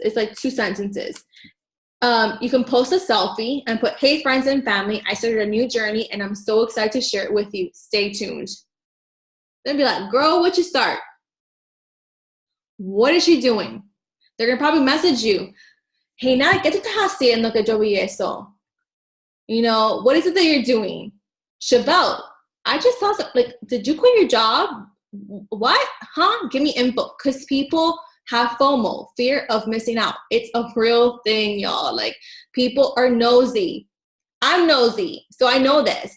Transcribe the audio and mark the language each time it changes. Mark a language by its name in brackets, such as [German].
[English] It's like 2 sentences. You can post a selfie and put, hey, friends and family, I started a new journey and I'm so excited to share it with you. Stay tuned. Then be like, girl, what'd you start? What is she doing? They're going to probably message you. Hey, now [Spanish] ¿qué tú estás haciendo que yo vi eso? [English] You know, what is it that you're doing? Chevelle, I just saw something. Like, did you quit your job? What? Huh? Give me info. Because people have FOMO, fear of missing out. It's a real thing, y'all. Like, people are nosy. I'm nosy, so I know this.